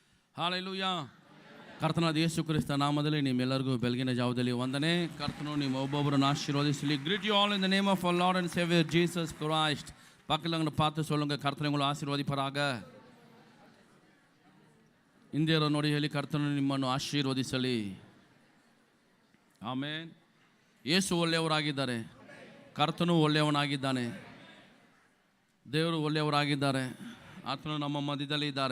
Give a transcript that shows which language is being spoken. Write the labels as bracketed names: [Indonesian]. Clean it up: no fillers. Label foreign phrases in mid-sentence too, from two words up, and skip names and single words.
[Kannada] ಹಾಲೆಲೂಯಾ. ಕರ್ತನಾದ ಯೇಸು ಕ್ರಿಸ್ತ ನಾಮದಲ್ಲಿ ನಿಮ್ಮೆಲ್ಲರಿಗೂ ಬೆಳಗಿನ ಜಾವದಲ್ಲಿ ವಂದನೆ. ಕರ್ತನು ನಿಮ್ಮ ಒಬ್ಬೊಬ್ಬರನ್ನು ಆಶೀರ್ವದಿಸಲಿ. [English] greet you all in the name of our Lord and Savior Jesus Christ. [Tamil] பக்கத்தில் பார்த்து சொல்லுங்க, கர்த்தனை ஆசீர்வதிப்பாராக. [Kannada] ಇಂದಿಯರ ನೋಡಿ ಹೇಳಿ, ಕರ್ತನು ನಿಮ್ಮನ್ನು ಆಶೀರ್ವದಿಸಲಿ. ಆಮೇನ್. ಯೇಸು ಒಳ್ಳೆಯವರಾಗಿದ್ದಾರೆ, ಕರ್ತನು ಒಳ್ಳೆಯವನಾಗಿದ್ದಾನೆ, ದೇವರು ಒಳ್ಳೆಯವರಾಗಿದ್ದಾರೆ. ಆತನು ನಮ್ಮ ಮಧ್ಯದಲ್ಲಿ ಇದ್ದಾರೆ.